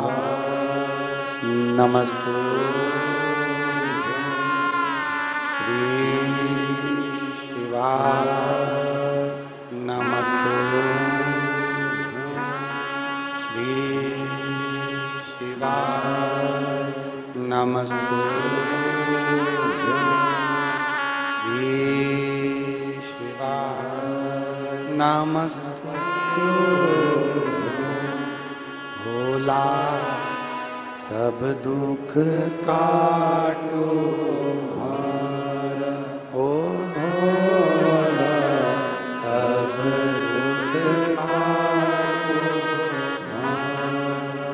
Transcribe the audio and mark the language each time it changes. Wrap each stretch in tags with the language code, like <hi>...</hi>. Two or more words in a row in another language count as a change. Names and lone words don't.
<sa>नमस्तु, श्री शिवा नमस्तु, श्री शिवा नमस्तु, श्री शिवा नमस्तु।</sa> <hi>भोला सब दुख काटो हारा, ओ भोला सब दुख काटो हारा।</hi>